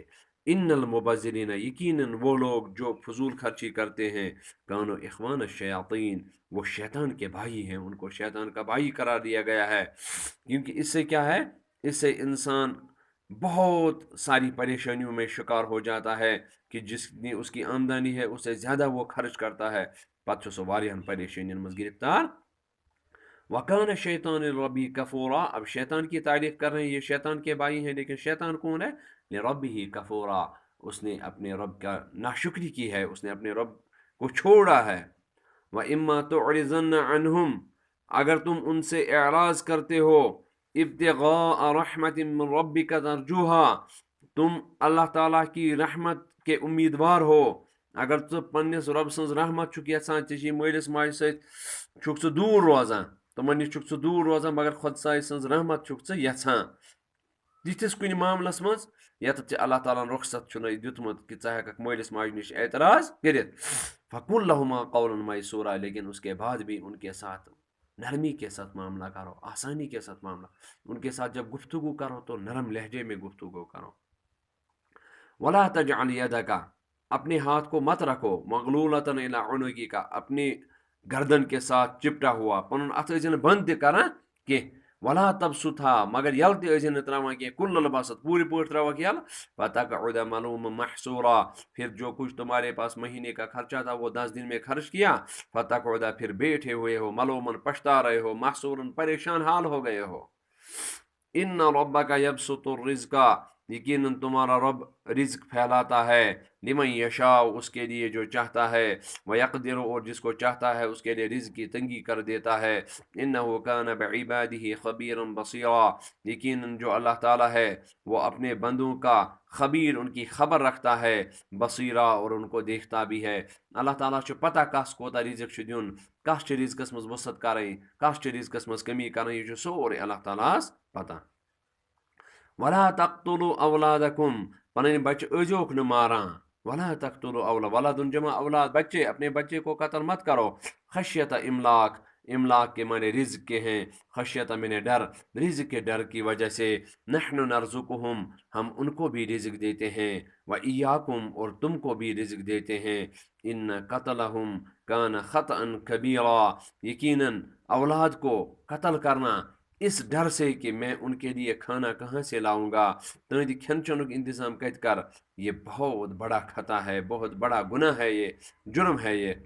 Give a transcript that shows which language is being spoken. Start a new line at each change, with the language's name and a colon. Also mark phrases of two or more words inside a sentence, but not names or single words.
Arabic: ان المبذرین,
Urdu: یقیناً وہ لوگ جو فضول خرچی کرتے ہیں,
Arabic: کانوا اخوان الشیاطین,
Urdu: وہ شیطان کے بھائی ہیں, ان کو شیطان کا بھائی قرار دیا گیا ہے. کیونکہ اس سے کیا ہے, اس سے انسان بہت ساری پریشانیوں میں شکار ہو جاتا ہے کہ جتنی اس کی آمدنی ہے اس سے زیادہ وہ خرچ کرتا ہے,
Kashmiri: پتہ سو واریاہن پریشانین مز گرفتار.
Arabic: وکان شیطان ربی کفورا,
Urdu: اب شیطان کی تعریف کر رہے ہیں, یہ شیطان کے بھائی ہیں, لیکن شیطان کون ہے,
Arabic: لربہ کفورا,
Urdu: اس نے اپنے رب کا ناشکری کی ہے, اس نے اپنے رب کو چھوڑا ہے.
Arabic: وَإِمَّا تُعْرِضَنَّ عَنْهُمْ,
Urdu: اگر تم ان سے اعراض کرتے ہو,
Arabic: ابتغاء رحمت من ربک ترجوها,
Urdu: تم اللہ تعالیٰ کی رحمت کے امیدوار ہو,
Kashmiri: اگر تو پنس رب سنز رحمت چھک یژھان, ژے مالس ماجہ ست چھک ژٕ دور روزان, تمن نش چھک ژٕ دور روزان, مگر خۄداے سنز رحمت چھک ژٕ یژھان تتھس کن معاملس مز یتھ ژے اللہ تعالیٰ رخصت چھُنہٕ دیُتمُت کہ ژٕ ہیککھ مالس ماجہ نش اعتراض کٔرِتھ.
Arabic: فقل لہما قولا میسورا,
Urdu: لیکن اس کے بعد بھی ان کے ساتھ نرمی کے ساتھ معاملہ کرو, آسانی کے ساتھ معاملہ, ان کے ساتھ جب گفتگو کرو تو نرم لہجے میں گفتگو کرو.
Arabic: ولا تجعل یدک,
Urdu: اپنے ہاتھ کو مت رکھو,
Arabic: مغلولۃ الی عنقک,
Urdu: اپنی گردن کے ساتھ چپٹا ہوا,
Kashmiri: پنن اتھ ٲسِن بند تہِ کران کینٛہہ.
Arabic: ولا تبسطها,
Kashmiri: مگر یل تہِ ٲسِن نہٕ تراوان کینٛہہ,
Arabic: کل البسط,
Kashmiri: پوٗرٕ پٲٹھۍ تراوکھ یل.
Arabic: فتقعد ملوما محسورا,
Urdu: پھر جو کچھ تمہارے پاس مہینے کا خرچہ تھا وہ 10 دن میں خرچ کیا, فتقعد, پھر بیٹھے ہوئے ہو, ملومن, پچھتا رہے ہو, محسورن, پریشان حال ہو گئے ہو.
Arabic: إن ربك يبسط الرزق,
Urdu: یقیناً تمہارا رب رزق پھیلاتا ہے,
Arabic: لمن يشاء,
Urdu: اس کے لیے جو چاہتا ہے,
Arabic: ويقدر,
Urdu: اور جس کو چاہتا ہے اس کے لیے رزق کی تنگی کر دیتا ہے.
Arabic: إنه كان بعباده خبيرا بصيرا,
Urdu: یقیناً جو اللہ تعالیٰ ہے وہ اپنے بندوں کا خبیر، ان کی خبر رکھتا ہے، بصیرا، اور ان کو دیکھتا بھی ہے.
Kashmiri: अल्लाह ताला छु पता कस कोता रिज्क छु दियुन, कस छु रिज्कस मज वसत करई, कस छु रिज्कस मज कमी करई, ये छु सोरे अल्लाह तालास पता।
Arabic: ولا تقتلوا أولادكم,
Kashmiri: पन बच्चे अजोक न मारा।
Arabic: ولا تقتلوا أولا,
Urdu: ولادن جمع اولاد، بچے، اپنے بچے کو قتل مت کرو.
Arabic: خشية إملاق,
Urdu: املاق کے معنی رزق کے ہیں، خشیت میں نے ڈر، رزق کے ڈر کی وجہ سے.
Arabic: نحن نرزقهم,
Urdu: ہم ان کو بھی رزق دیتے ہیں,
Arabic: وإياكم,
Urdu: اور تم کو بھی رزق دیتے ہیں.
Arabic: إن قتلهم كان خطأ كبيرا,
Urdu: یقیناً اولاد کو قتل کرنا اس ڈر سے کہ میں ان کے لیے کھانا کہاں سے لاؤں گا,
Kashmiri: तुंद खन चनुक इंतज़ाम कत कर,
Urdu: یہ بہت بڑا خطا ہے، بہت بڑا گناہ ہے، یہ جرم ہے یہ.